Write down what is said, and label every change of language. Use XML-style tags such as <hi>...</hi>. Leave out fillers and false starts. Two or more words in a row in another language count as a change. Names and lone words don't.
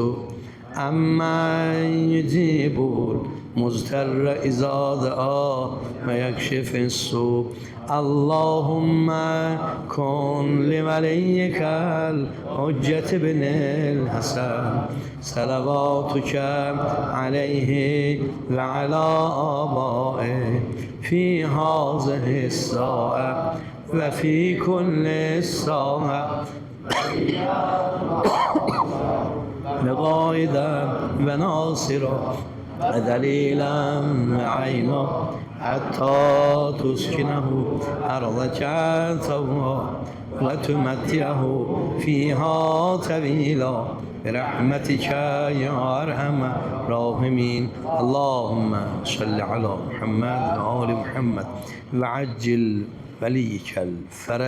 <ar>أمن يجيب المضطر إذا دعاه ويكشف السوء. اللهم كن لوليك الحجة ابن الحسن صلواتك عليه وعلى آبائه في هذه الساعة وفي كل ساعة وقائدا وناصرا ودليلا وعينا حتى تسكنه أرضك طوعا وتمتعه فيها طويلا برحمتك يا أرحم الراحمين. اللهم صل على محمد وآل محمد وعجل وليك الفرج.</ar>